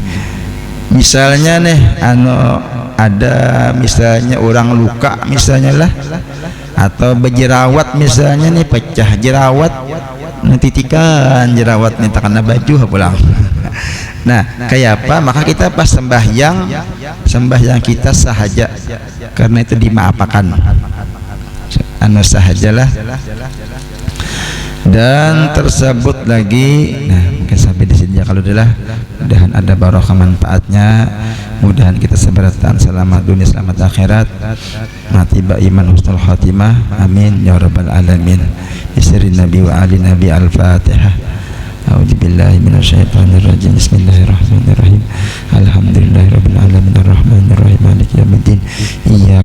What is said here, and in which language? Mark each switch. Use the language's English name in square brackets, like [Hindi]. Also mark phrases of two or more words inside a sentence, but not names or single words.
[Banjar] Misalnya nih ada misalnya orang luka misalnya lah, atau berjerawat misalnya nih, pecah jerawat, titikan jerawat nih takana baju pulang. Nah kayak apa, maka kita pas sembahyang kita sahaja karena itu dimaafkan. Anu sahajalah. [Indonesian] Dan tersebut lagi, nah mungkin sampai di sini ya kalau udah, mudahan ada barokah manfaatnya, mudahan kita seberatan selamat dunia selamat akhirat, mati iman [Arabic] حسن الخاتمة, آمين يا رب العالمين. بسر النبي وآل النبي الفاتحة. أعوذ بالله من الشيطان الرجيم. بسم الله الرحمن الرحيم. الحمد لله رب العالمين الرحمن الرحيم مالك يوم الدين. [Indonesian] Iya